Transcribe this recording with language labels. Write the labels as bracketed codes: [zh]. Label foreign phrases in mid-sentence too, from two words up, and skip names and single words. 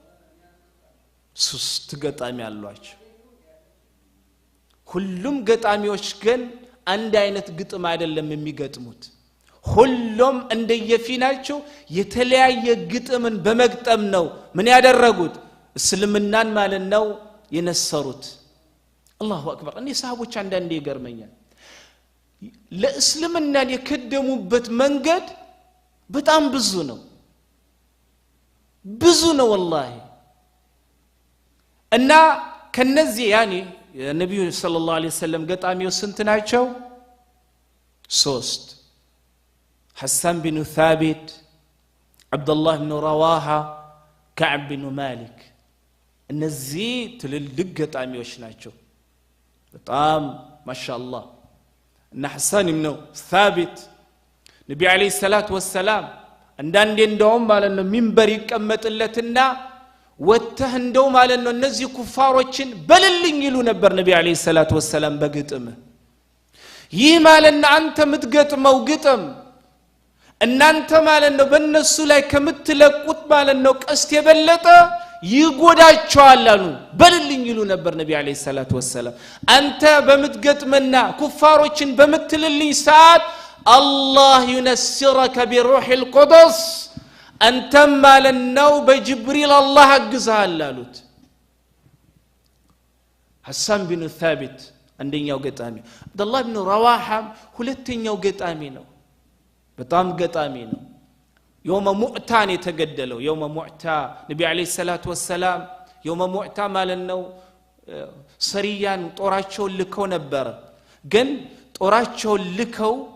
[am] ሶስት ገጣሚ አሏቸው ሁሉም ገጣሚዎች ግን አንድ አይነት ግጥም አይደለም የሚገጥሙት ሁሉም እንደየፊናቸው የተለያየ ግጥምን በመግጠም ነው ምን ያደረጉት እስልምናን ማለት ነው የነሰሩት [ar] الله أكبر [am] እኔ ሰሃቦች አንዳንዴ ይገርመኛል ለእስልምናን የከደሙበት መንገድ በጣም ብዙ ነው والله እና ከነዚህ ያኒ ነብዩ [ar] صلى الله عليه وسلم [am] ገጣሚዎች ስንት ናቸው ሶስት حسان بن ثابت عبد الله بن رواحة كعب بن مالك እነዚህ ትልልቅ ገጣሚዎች ናቸው በጣም ማሻአላህ እና حسان بن ثابت ነብዩ [ar] عليه الصلاة والسلام [am] አንዳንዴ እንደውም ማለት ነው ሚንበር ይቀመጥለትና ወተህ እንደው ማለት ነው እነዚህ ኩፋሮችን በልልኝ ይሉ ነበር ነብዩ [ar] عليه الصلاة والسلام [am] በግጥም ይህ ማለት ነው አንተ ምትገጥመው ግጥም እናንተ ማለት ነው በእነሱ ላይ ከምትለቁት ማለት ነው ቀስት የበለጠ ይጎዳቸዋል አሉ በልልኝ ይሉ ነበር ነብዩ [ar] عليه الصلاة والسلام [am] አንተ በምትገጥመና ኩፋሮችን በምትልልኝ ሰዓት [ar] الله ينصرك بروح القدس [am] አንተ ማለት ነው በጅብሪል አላህ አግዛል አሉት حسان بن ثابت አንደኛው ገጣሚ አብዱላህ ኢብኑ ረዋሃ ሁለተኛው ገጣሚ ነው በጣም ገጣሚ ነው يوم ሙዕታን የተገደለው يوم ሙዕታ ነብዩ [ar] عليه الصلاة والسلام [am] يوم ሙዕታ ማለት ነው ሰሪያን ጦራቸው ልከው ነበር ግን ጦራቸው ልከው